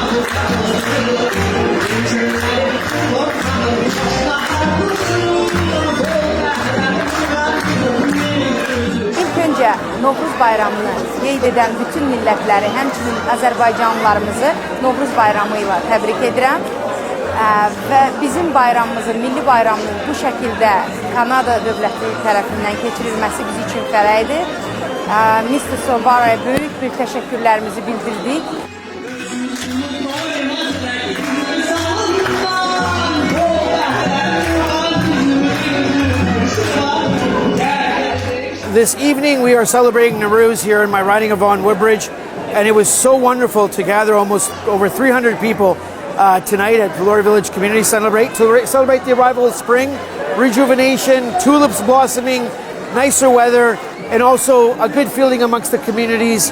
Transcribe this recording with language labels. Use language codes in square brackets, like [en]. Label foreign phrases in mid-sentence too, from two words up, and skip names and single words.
[az] İlk önce Novruz bayramını qeyd edən bütün millətləri, həmçinin Azərbaycanlılarımızı Novruz bayramı ilə təbrik edirəm. Və bizim bayramımızın, milli bayramının bu şəkildə Kanada dövləti tərəfindən keçirilməsi biz üçün fərəhdir. Mr. Sobara'ya böyük bir təşəkkürlərimizi bildirdik. [en] This evening we are celebrating Nowruz here in my riding of Vaughan Woodbridge, and it was so wonderful to gather almost over 300 people tonight at Vellore Village Community to celebrate the arrival of spring, rejuvenation, tulips blossoming, nicer weather, and also a good feeling amongst the communities.